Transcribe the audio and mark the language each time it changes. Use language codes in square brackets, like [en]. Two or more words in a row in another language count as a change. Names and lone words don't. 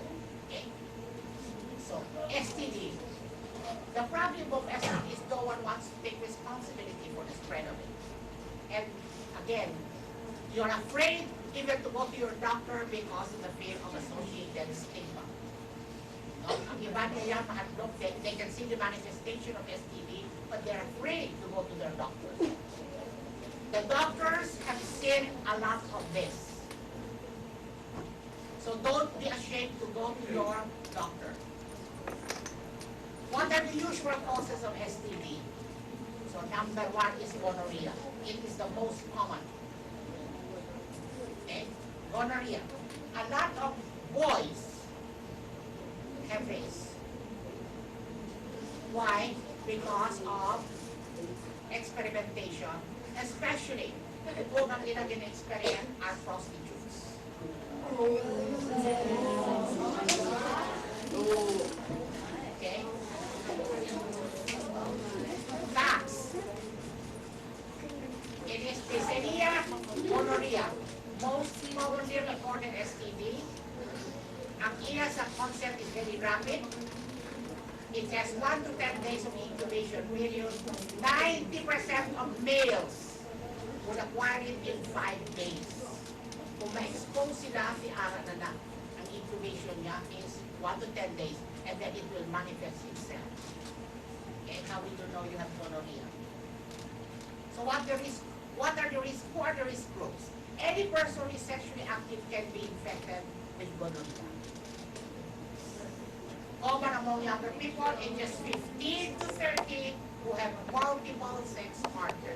[en] Okay? So, STD. The problem of STD is no one wants to take responsibility for the spread of it. And again, you're afraid even to go to your doctor because of the fear of associated stigma. [hil] No? Ang iba nila mahadlok, [en] they can see the manifestation of STD, but they're afraid to go to their doctor. The doctors have seen a lot of this. So don't be ashamed to go to your doctor. What are the usual causes of STD? So number one is gonorrhea. It is the most common. Okay? Gonorrhea. A lot of boys have this. Why? Because of experimentation, especially [hil] kung ang ilang in-experiment [en] are prostitutes. Okay? Tax. It is dysentery, gonorrhea. Most commonly reported STD. [hil] Ang iya sa concept [en] is very rapid. It has 1 to 10 days of incubation period. 90% of males would acquire it in 5 days. [hil] Kung ma-expose sila, si ara na lang. Ang incubation niya [en] is 1 to 10 days, and then it will manifest itself. Okay, how will you know you have gonorrhea? So what are the risks? Who are the risk groups? Any person who is sexually active can be infected with gonorrhea. Common among younger people, ages 15 to 30, who have multiple sex partners.